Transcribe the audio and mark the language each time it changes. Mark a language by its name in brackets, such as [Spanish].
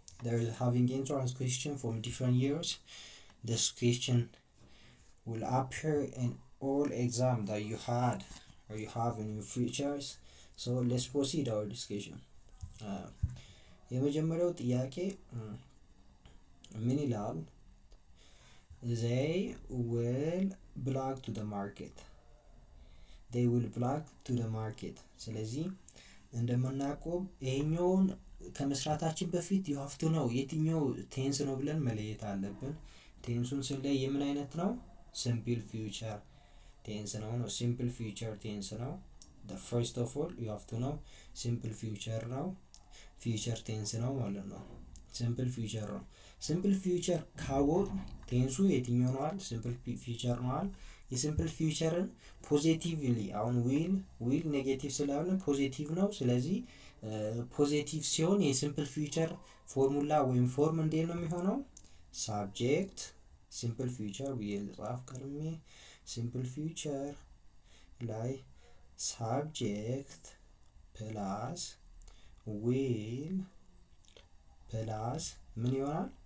[English] There is having entrance question from different years. This question will appear in all exam that you had or you have in your futures. So let's proceed our discussion. [Amharic] የመጀመሪያው ጥያቄ ምን ይላል? [English] They will belong to the market. They will belong to the market. [Amharic] ስለዚህ እንደምናውቀው ይሄኛውን ከመስራታችን በፊት [English] you have to know [Amharic] የትኛው ቴንስ ነው ብለን መለየት አለብን። ቴንሱን ስንለይ የምን አይነት ነው? simple future ቴንስ ነው። simple future ቴንስ ነው። [English] the first of all you have to know simple future [Amharic] ነው። future ቴንስ ነው ማለት ነው። simple future ነው። simple future ካወቅ ቴንሱ የትኛው ነው? simple future ነው። የሲምፕል ፊውቸርን ፖዚቲቭሊ አሁን ዊል ኔጌቲቭ ስላለ ፖዚቲቭ ነው። ስለዚህ ፖዚቲቭ ሲሆን የሲምፕል ፊውቸር ፎርሙላ ወይም ፎርም እንዴት ነው የሚሆነው? ሳብጀክት ሲምፕል ፊውቸር ብዬ ልጻፍ ቀድሜ ሲምፕል ፊውቸር ላይ ሳብጀክት ፕላስ ዊል ፕላስ ምን ይሆናል?